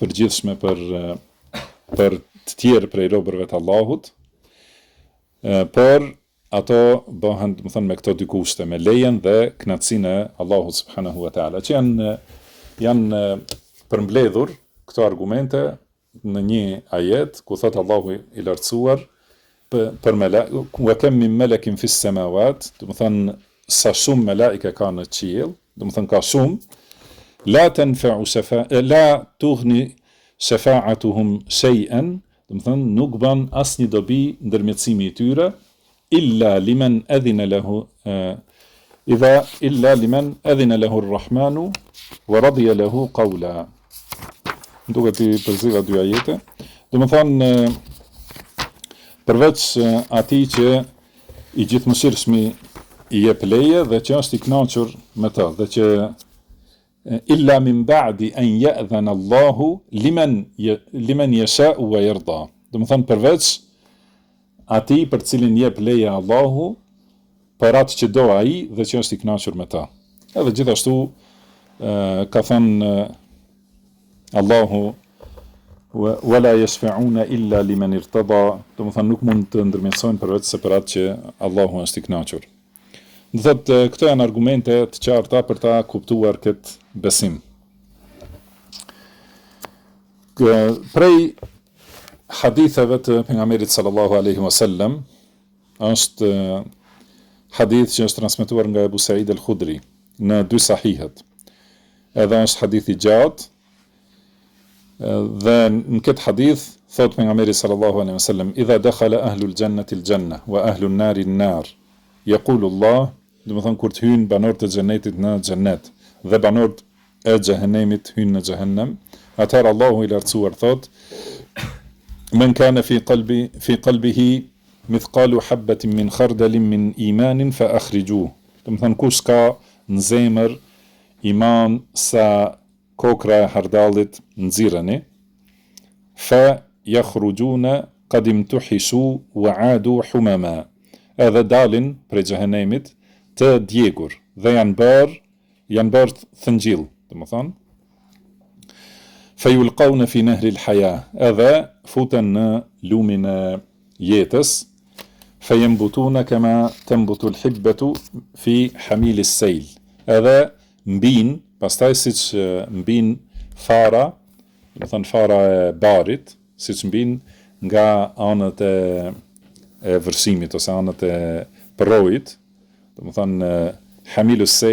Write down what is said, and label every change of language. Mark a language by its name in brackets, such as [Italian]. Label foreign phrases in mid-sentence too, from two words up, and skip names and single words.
[Albanian] përgjithshme për të tjerë prej robërve të Allahut, por ato bëhen, domethënë, me këto dy kushte, me lejen dhe kënaqësinë e Allahut [Arabic] سبحانه وتعالى, [Albanian] që janë përmbledhur këto argumente në një ajet ku thot Allahu i lartësuar për [Arabic] وكم من ملك في السماوات, [Albanian] domethënë sa shumë melaike ka në qiell, domethënë ka shumë, [Arabic] لا تغني شفاعتهم شيئا, [Albanian] domethënë nuk bën asnjë dobi ndërmjetësimi i tyre, [Arabic] إلا لمن أذن له الرحمن ورضي له قولا. [Albanian] Duke të përziva dy ajete, domethënë përveç atij që i gjithëmëshirshmi i jep leje dhe që është i kënaqur me ta dhe që [Arabic] إلا من بعد أن يأذن الله لمن يشاء ويرضى. [Albanian] Do të thonë përveç atij për cilin jep leje Allahu për atë që do ai dhe që është i kënaqur me ta. Edhe gjithashtu ka thënë Allahu [Arabic] ولا يشفعون إلا لمن ارتضى, [Albanian] do të thonë nuk mund të ndërmjetësojnë përveç se për atë që Allahu është i kënaqur. Do thotë këto janë argumente të qarta për ta kuptuar këtë besim. Prej haditheve të pejgamberit [Arabic] صلى الله عليه وسلم [Albanian] është hadith që është transmetuar nga Ebu Said al-Khudri në dy sahihet. Edhe është hadith i gjatë dhe në këtë hadith thot pejgamberi [Arabic] صلى الله عليه وسلم إذا دخل أهل الجنة الجنة وأهل النار النار يقول الله, [Albanian] do të thonë kur të hyjnë banorët e xhenetit në xhenet dhe banorët e xhehenemit hyjnë në xhehenem, atëherë Allahu i lartësuar thot [Arabic] من كان في قلبه مثقال حبة من خردل من إيمان فأخرجوه. [Albanian] Do të thonë kush ka në zemër iman sa kokra e hardallit, nxirreni, [Arabic] فيخرجون قد امتحشوا وعادوا حمما. [Albanian] Edhe dalin prej xhehenemit të djegur dhe janë bërë thëngjill, do të thonë. [Arabic] فيلقون في نهر الحياة, [Albanian] edhe futen në lumin e jetës. [Arabic] فينبتون كما تنبت الحبة في حميل السيل, [Albanian] edhe mbin, pastaj siç mbin fara, do të thonë fara e barit, siç mbin nga anët e vërsimit ose anët e përrojit, do të thonë [Arabic] حميل السيل